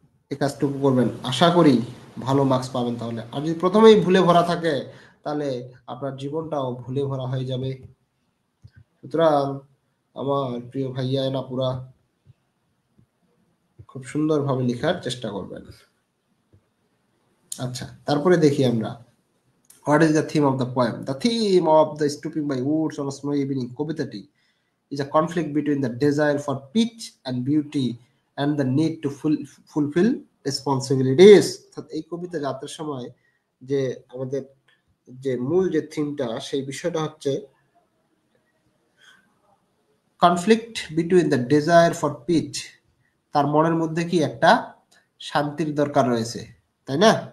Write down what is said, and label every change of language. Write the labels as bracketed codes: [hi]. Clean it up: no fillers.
[bn] এই কাজটুকু করবেন, আশা করি ভালো মার্কস পাবেন। তাহলে আর যদি প্রথমেই ভুলে ভরা থাকে, তাহলে আপনার জীবনটাও ভুলে ভরা হয়ে যাবে। সুতরাং আমার প্রিয় ভাইয়া নাপুরা, খুব সুন্দরভাবে লেখার চেষ্টা করবেন। আচ্ছা, তারপরে দেখি আমরা [en] What is the theme of the poem. The theme of the stopping by woods on snow evening, কবিতাটি is a conflict between the desire for peace and beauty and the need to fulfill responsibilities। [bn] অর্থাৎ এই কবিতা যাত্রার সময় যে আমাদের যে মূল যে থিমটা, সেই বিষয়টা হচ্ছে [en] conflict between the desire for peace, [bn] তার মনের মধ্যে কি একটা শান্তির দরকার রয়েছে, তাই না?